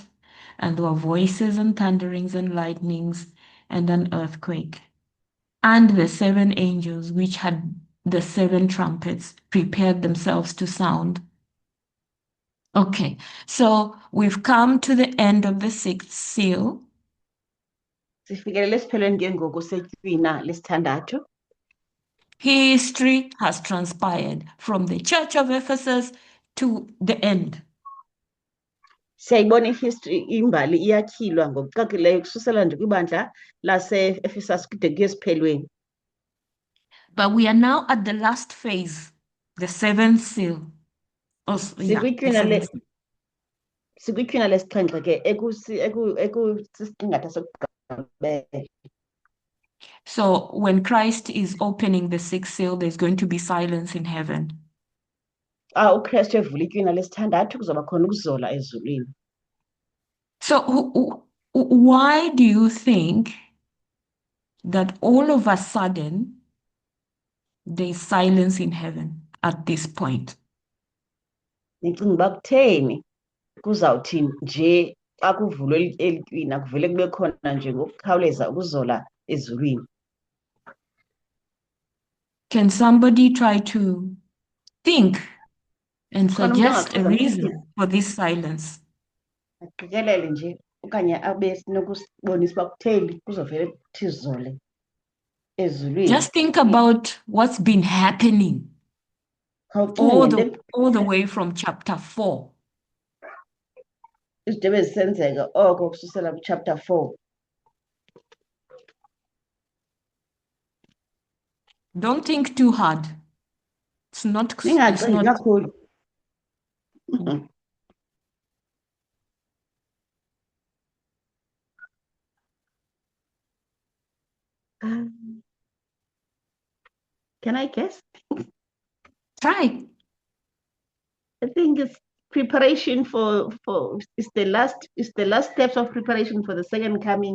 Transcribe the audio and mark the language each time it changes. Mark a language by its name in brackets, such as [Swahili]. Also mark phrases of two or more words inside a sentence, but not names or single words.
[English] And there were voices and thunderings and lightnings and an earthquake. And the seven angels which had the seven trumpets prepared themselves to sound. Okay, so we've come to the end of the sixth seal. [Xhosa] Sifikelele esiphelweni ke ngoku setywina lesithandathu. [English] History has transpired from the Church of Ephesus to the end. [Xhosa] Siyayibona ihistory, imbali iyatyhilwa ngokucacileyo kususela nje kwibandla lase-Ephesus kude kuye esiphelweni. [English] But we are now at the last phase, the seventh seal. [Xhosa] Sikwitywina lesixhenxe ke ekusisiqingatha sokugqibela. [English] So when Christ is opening the sixth seal, there's going to be silence in heaven. [Xhosa] Xa uKristu evula itywina lesithandathu kuzoba khona ukuzola ezulwini. [English] So why do you think that all of a sudden there is silence in heaven at this point? [Xhosa] Ndicinga uba kutheni kuzawuthi nje xa kuvulwe eli twina kuvele kube khona nje ngokukhawuleza ukuzola ezulwini. [English] Can somebody try to think and [Xhosa] Khona umuntu [English] suggest a [Xhosa] angachaza [English] reason for this silence? [Xhosa] aqikelele nje okanye abe sinokusibonisa uba kutheni kuzovele kuthi zole ezulwini. [English] Just think about what's been happening [Xhosa] Khawucinge [English] all the way from chapter 4. [Xhosa] izinto ebezisenzeka oko kususela kuchapter 4. [English] Don't think too hard. It's not. [Xhosa] Ningacingi kakhulu. [English] Can I guess? Try. I think it's preparation for it's the last steps of preparation for the second coming.